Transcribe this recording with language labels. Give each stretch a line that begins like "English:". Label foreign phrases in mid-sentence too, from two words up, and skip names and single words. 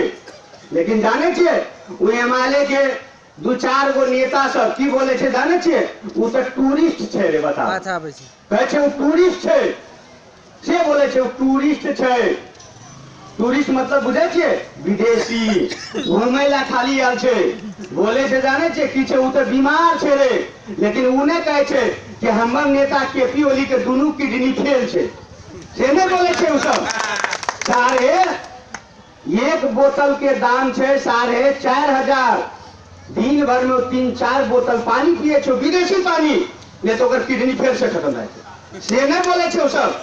Maithili: लेकिन जाने छिए वो एमएलए के 2-4 गो नेता सब की बोले छे जाने छिए, वो तो टूरिस्ट छे रे। बता कहे छे वो टूरिस्ट छे, से बोले छे वो टूरिस्ट छे। टूरिस्ट मतलब बुझे छे, विदेशी घूमे ला खाली आल छे। बोले छे जाने छे कि छे वो तो बीमार छे रे, लेकिन उन्हें कहे छे कि हमर नेता केपी ओली के दोनों किडनी फेल छे। से ने बोले छे वो सब। एक बोतल के दाम छे 4,500। दिन भर में 3-4 बोतल पानी पिए छो, विदेशी पानी, नहीं तो अगर किडनी फेल से खत्म रहे छे। से नहीं बोले छे वो सब।